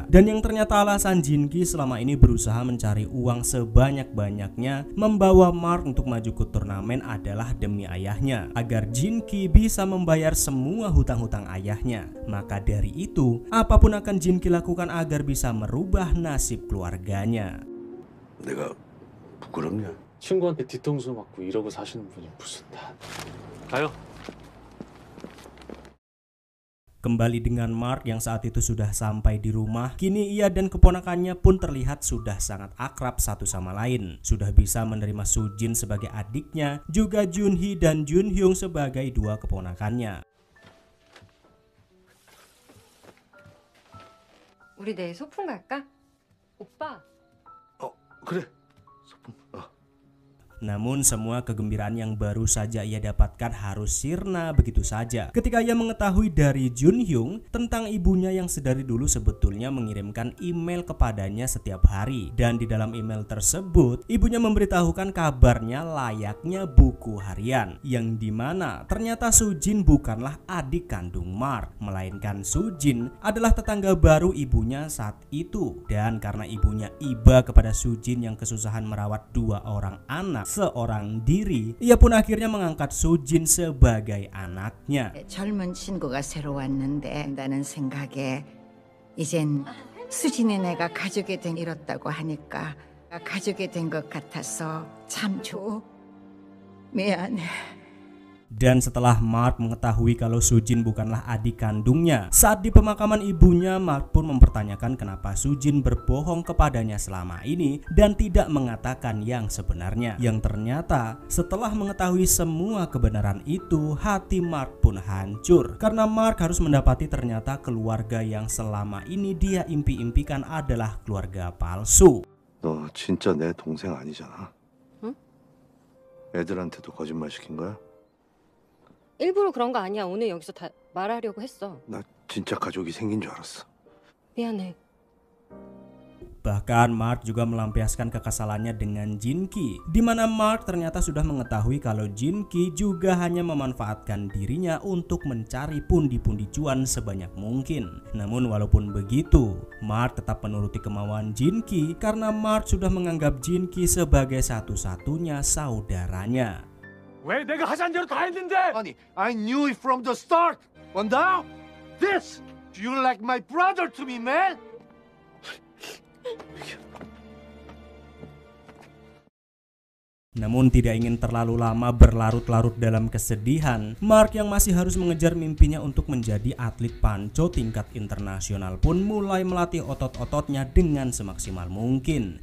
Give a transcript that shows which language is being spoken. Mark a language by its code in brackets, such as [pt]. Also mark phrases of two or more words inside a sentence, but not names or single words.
[id] Dan yang ternyata alasan Jinki selama ini berusaha mencari uang sebanyak-banyaknya membawa Mark untuk maju ke turnamen adalah demi ayahnya, agar Jinki bisa membayar semua hutang-hutang ayahnya. Maka dari itu, apapun akan Jinki lakukan agar bisa merubah nasib keluarganya. [ko] 내가 부끄럽냐? 친구한테 뒤통수 맞고 이러고 사시는 분이 무슨 다. 가요. [id] Kembali dengan Mark yang saat itu sudah sampai di rumah, kini ia dan keponakannya pun terlihat sudah sangat akrab satu sama lain. Sudah bisa menerima Sujin sebagai adiknya, juga Junhee dan Junhyung sebagai dua keponakannya. [ko] 우리 내일 소풍 갈까? 오빠. 그래. [id] Namun semua kegembiraan yang baru saja ia dapatkan harus sirna begitu saja ketika ia mengetahui dari Junhyung tentang ibunya yang sedari dulu sebetulnya mengirimkan email kepadanya setiap hari. Dan di dalam email tersebut ibunya memberitahukan kabarnya layaknya buku harian, yang dimana ternyata Sujin bukanlah adik kandung Mark, melainkan Sujin adalah tetangga baru ibunya saat itu. Dan karena ibunya iba kepada Sujin yang kesusahan merawat dua orang anak seorang diri, ia pun akhirnya mengangkat Sujin sebagai anaknya. [ko] 젊은 친구가 새로 왔는데 나는 생각에 이젠 수진이 내가 가족이 된 이렇다고 하니까 가족이 된 것 같아서 참 좋아. 미안해. [id] Dan setelah Mark mengetahui kalau Sujin bukanlah adik kandungnya, saat di pemakaman ibunya, Mark pun mempertanyakan kenapa Sujin berbohong kepadanya selama ini dan tidak mengatakan yang sebenarnya. Yang ternyata setelah mengetahui semua kebenaran itu, hati Mark pun hancur karena Mark harus mendapati ternyata keluarga yang selama ini dia impi-impikan adalah keluarga palsu. [ko] 너 진짜 내 동생 아니잖아. 응? 애들한테도 거짓말 시킨 거야? 일부러 그런 거 아니야. 오늘 여기서 다 말하려고 했어. 나 진짜 가족이 생긴 줄 알았어. 미안해. [id] Bahkan Mark juga melampiaskan kekesalannya dengan Jin-ki, di mana Mark ternyata sudah mengetahui kalau Jin-ki juga hanya memanfaatkan dirinya untuk mencari pundi-pundi cuan sebanyak mungkin. Namun walaupun begitu, Mark tetap menuruti kemauan Jin-ki karena Mark sudah menganggap Jin-ki sebagai satu-satunya saudaranya. [ko] 왜 내가 하자는 대로 다 했는데? 아니, [en] I knew it from the start. But now, this. You're like my brother to me, man. [id] Namun tidak ingin terlalu lama berlarut-larut dalam kesedihan, Mark yang masih harus mengejar mimpinya untuk menjadi atlet panco tingkat internasional pun mulai melatih otot-ototnya dengan semaksimal mungkin.